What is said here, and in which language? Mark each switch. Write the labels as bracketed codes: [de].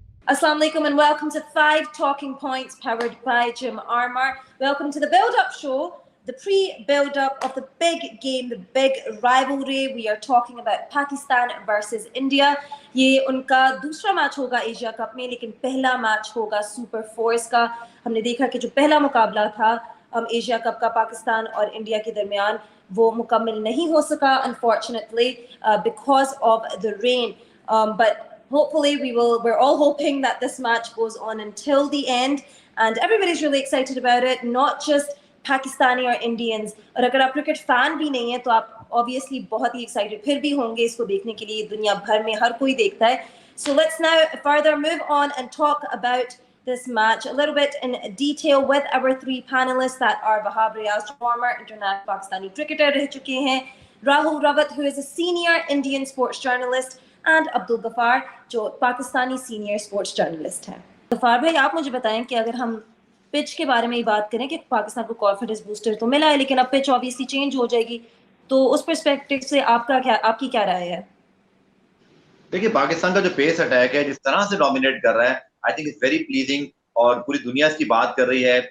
[en] Assalamu alaikum and welcome to 5 Talking Points powered by Jim Armour. Welcome to the build-up show, the pre-build-up of the big game, the big rivalry. We are talking about Pakistan versus India. [hi] ये उनका दूसरा match होगा Asia cup में, लेकिन पहला match होगा super force का. हमने देखा कि जो पहला मुकाबला था एशिया कप का पाकिस्तान और इंडिया के दरमियान, वो मुकम्मल नहीं हो सका [en] unfortunately because of the rain. But hopefully we're all hoping that this match goes on until the end and everybody's really excited about it, not just Pakistani or Indians. [hi] और अगर आप क्रिकेट फैन भी नहीं है तो आप obviously बहुत ही excited फिर भी होंगे इसको देखने के लिए. दुनिया भर में हर कोई देखता है. [en] So let's now further move on and talk about this match a little bit in detail with our 3 panelists that are Wahab Riaz, former international Pakistani cricketer [hi] रह चुके हैं, [en] Rahul Rawat, who is a senior Indian sports journalist, and Abdul Ghaffar, [hi] जो Pakistani senior sports journalist हैं. गफ्फार भाई, आप मुझे बताएं कि अगर हम पिच के बारे में ही बात करें कि पाकिस्तान को कॉन्फिडेंस बूस्टर तो मिला है, लेकिन अब पिच ऑब्वियसली चेंज हो जाएगी, तो उस पर्सपेक्टिव से आपकी क्या राय है? देखिए, पाकिस्तान का जो पेस अटैक है, जिस तरह से डोमिनेट कर रहा है, [en] I think it's very pleasing [hi] और पूरी दुनिया इसकी बात कर रही है.